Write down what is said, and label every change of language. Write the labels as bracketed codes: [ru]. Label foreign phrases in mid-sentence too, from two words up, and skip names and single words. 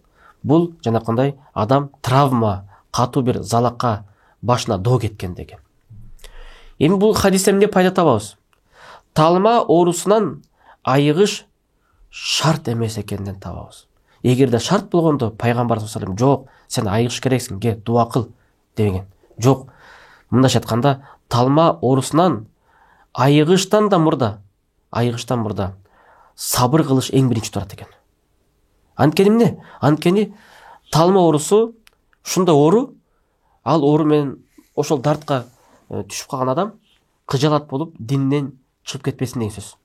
[ky] Бул жанакындай адам травма, катуу бир залакка башына доо кеткен деген. Эми бул хадистен эмне пайда табабыз? Талма оорусунан айыгыш шарт эмес экенин табабыз. Эгерде шарт болгондо пайгамбар [ar] صلى الله عليه وسلم: [ky] жок, сен айыгыш керексиң, ке дуа кыл деген. Жок. Мындайча айтканда, талма оорусунан айыгыштан мурда сабыр кылыш эң биринчи турат экен. Анткени эмне? Анткени талма оорусу ушундай оору, ал оору менен ошол дартка түшүп калган адам кыжалат болуп динден чыгып кетпесин деген сөз.